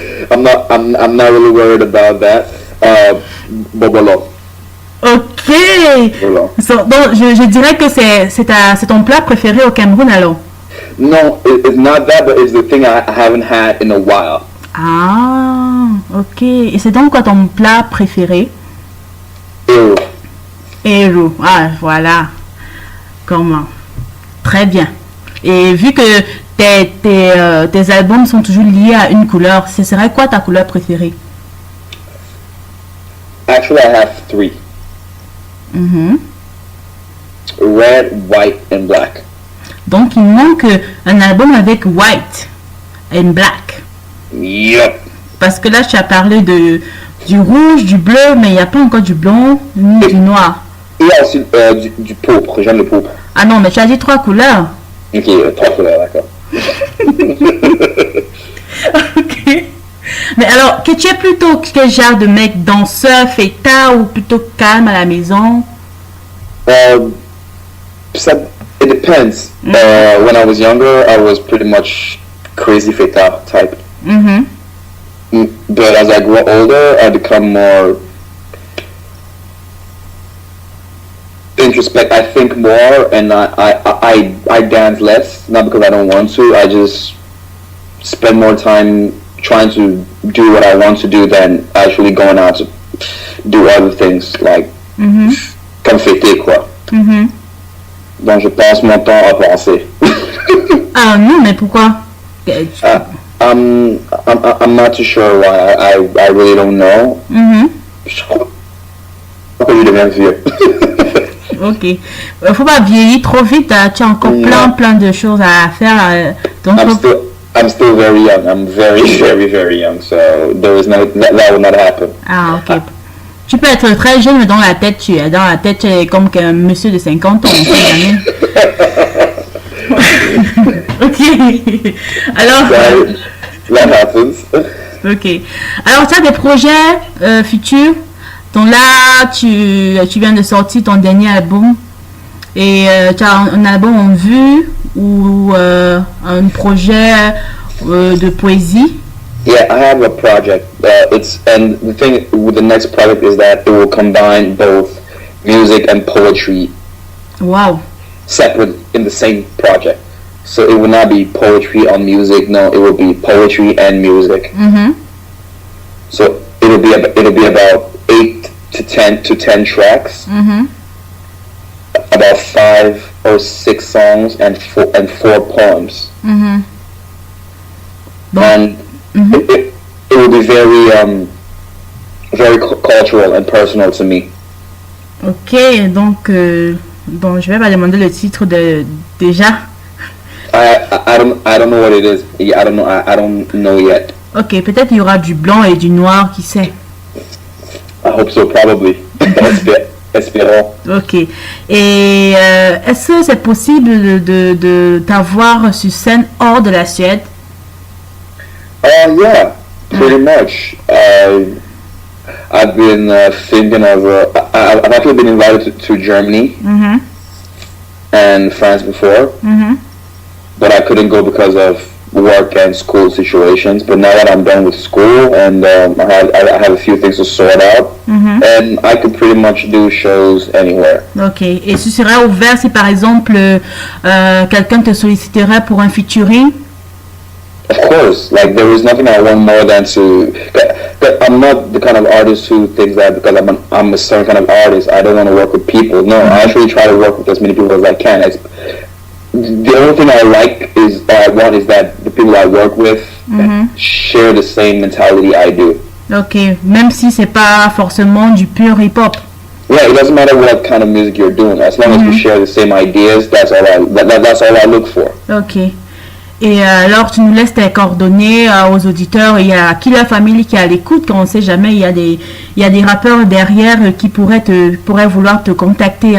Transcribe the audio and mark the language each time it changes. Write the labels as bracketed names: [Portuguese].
[English] I'm not really worried about that. Bobolo. Ok. [French] Voilà. Donc, je dirais que c'est ton plat préféré au Cameroun alors? [English] No, it's not that, but it's the thing I haven't had in a while. [French] Ah, ok. Et c'est donc quoi ton plat préféré? Ew. Héros. Ah, voilà. Comment? Très bien. Et vu que tes albums sont toujours liés à une couleur, ce serait quoi ta couleur préférée? [English] Actually, I have 3. Red, white, and black. [French] Donc, il manque un album avec [English] white and black. Yep. [French] Parce que là, tu as parlé du rouge, du bleu, mais il n'y a pas encore du blanc ni du noir. Il y a aussi du pourpre. J'aime le pourpre. Ah non, mais tu as dit 3 couleurs. Ok, 3 couleurs, d'accord. Ok. Mais alors, que tu es plutôt quel genre de mec, danseur, fêtard ou plutôt calme à la maison? [English] It depends. When I was younger, I was pretty much crazy fêtard type. But as I grow older, I become more introspect. I think more, and I dance less. Not because I don't want to. I just spend more time trying to do what I want to do than actually going out to do other things like [French] comme fêter quoi. Donc je passe mon temps à penser. Ah non, mais pourquoi? [English] I'm not too sure why. I really don't know. [French] Je crois que je deviens vieux. Ok. Faut pas vieillir trop vite. Tu as encore plein de choses à faire. Donc [English] I'm still very young. I'm very, very, very young. So there is no that will not happen. [French] Ah ok. Tu peux être très jeune, mais dans la tête, tu es comme qu'un monsieur de 50 ans. On sait jamais. Ok. Alors. [English] That happens. [French] Ok. Alors, tu as des projets futurs. Donc là, tu viens de sortir ton dernier album. Et tu as un album en vue ou un projet de poésie? [English] Yeah, I have a project. And the thing with the next project is that it will combine both music and poetry. Wow. Separate in the same project. So it would not be poetry on music. No, it would be poetry and music. So it'll be about 8 to 10 tracks. About 5 or 6 songs and 4 poems. And it will be very cultural and personal to me. [French] Ok, donc bon, je vais pas demander le titre déjà. [English] I don't know what it is. I don't know yet. [French] Ok, peut-être il y aura du blanc et du noir, qui sait. [English] I hope so, probably. [French] Espérons. Ok. Et est-ce que c'est possible de t'avoir sur scène hors de la Suède? [English] Yeah, pretty much. I've been thinking of. I've actually been invited to Germany and France before, but I couldn't go because of work and school situations. But now that I'm done with school and I have a few things to sort out, and I could pretty much do shows anywhere. [French] Ok. Et tu serais ouvert si par exemple quelqu'un te solliciterait pour un featuring? [English] Of course, like there is nothing I want more than to. I'm not the kind of artist who thinks that because I'm a certain kind of artist, I don't want to work with people. No, I actually try to work with as many people as I can. The only thing I want is that the people I work with share the same mentality I do. [French] Ok, même si c'est pas forcément du pur hip-hop. [English] Yeah, it doesn't matter what kind of music you're doing. As long as we share the same ideas, that's all I look for. [French] Ok. Et alors, tu nous laisses tes coordonnées aux auditeurs. Il y a Killer Family qui est à l'écoute, quand on ne sait jamais, il y a des rappeurs derrière qui pourraient vouloir te contacter.